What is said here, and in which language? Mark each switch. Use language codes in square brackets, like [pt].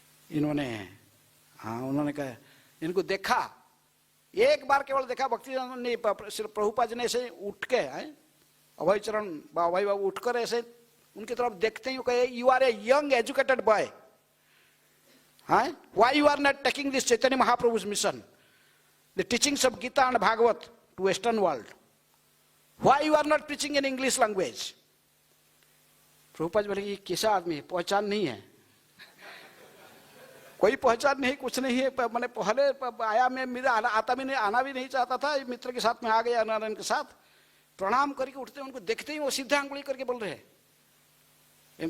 [hi] इन्होंने उन्होंने कहा, इनको देखा, एक बार केवल देखा भक्ति ने, प्रभुपाद जी ने ऐसे उठ के अभय चरण अभय बाबू उठकर ऐसे उनकी तरफ देखते ही कहे, [en] You are a young educated boy, why you are not taking this Chaitanya Mahaprabhu's mission, the teachings of Gita and Bhagavad to Western world? Why you are not preaching in English language? [hi] Prabhupada ji बोले, ये कैसा आदमी है, पहचान नहीं है, कोई पहचान नहीं, कुछ नहीं है। मैंने पहले आया, मैं मेरा आता भी नहीं, आना भी नहीं चाहता था, मित्र के साथ में आ गया, नारायण के साथ प्रणाम करके उठते, उनको देखते ही वो सीधा अंगुली करके बोल रहे हैं।